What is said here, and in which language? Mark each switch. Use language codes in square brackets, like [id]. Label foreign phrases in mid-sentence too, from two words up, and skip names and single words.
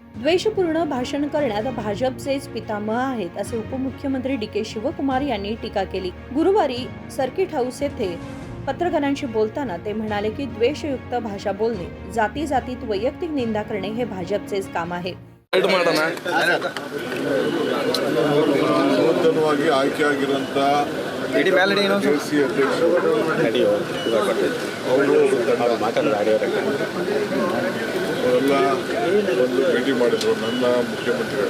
[mr] द्वेषपूर्ण भाषण करण्यात भाजपचेच पितामह आहेत असे उपमुख्यमंत्री डी.के. शिवकुमार यांनी टीका केली। गुरुवारी सर्किट हाऊस येथे पत्रकारांशी बोलताना ते म्हणाले की द्वेषयुक्त भाषा बोलणे, जाती जातीत वैयक्तिक निंदा करणे हे भाजपचेच काम आहे। [kn] ನೂತನವಾಗಿ ಆಯ್ಕೆಯಾಗಿರುವಂತ ಕೆಸಿ ಅಧ್ಯಕ್ಷರು ಅವರು ಅವರೆಲ್ಲ ಒಂದು ಭೇಟಿ ಮಾಡಿದ್ರು ನನ್ನ ಮುಖ್ಯಮಂತ್ರಿಗಳನ್ನ।